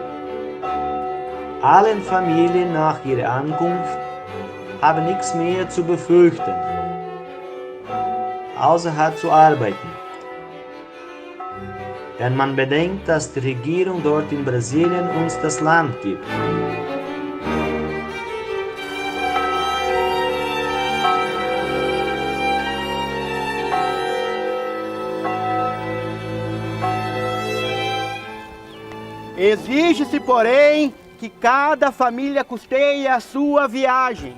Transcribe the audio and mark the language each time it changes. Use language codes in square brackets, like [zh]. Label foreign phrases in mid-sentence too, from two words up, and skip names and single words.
[de] Allen Familien nach ihrer Ankunft haben nichts mehr zu befürchten, außer hart zu arbeiten. Wenn man bedenkt, dass die Regierung dort in Brasilien uns das Land gibt. [pt] Exige-se, porém, que cada família custeie a sua viagem.